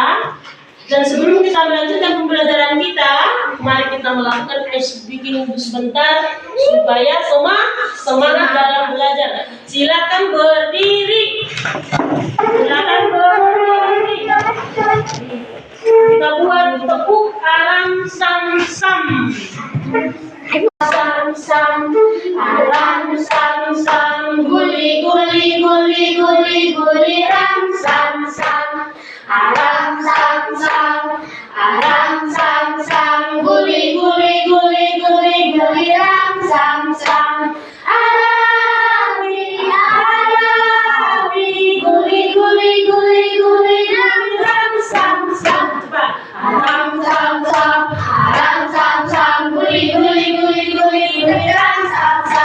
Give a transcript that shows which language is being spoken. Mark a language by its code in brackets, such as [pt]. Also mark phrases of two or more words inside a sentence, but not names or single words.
[id] Dan sebelum kita melanjutkan pembelajaran kita, mari kita melakukan [en] ice breaking [id] sebentar supaya semangat dalam belajar. Silakan berdiri. Silakan berdiri. Kita buat tepuk aram sam sam. Sam sam, aram sam sam, guli guli guli guli guli ram sam sam. Aram sam sam, aram sam sam, guli guli guli guli guli ram sam sam. Arabi arabi, guli guli guli guli ram sam sam. Cepat. Aram sam sam, aram sam sam, guli guli guli guli guli ram sam sam.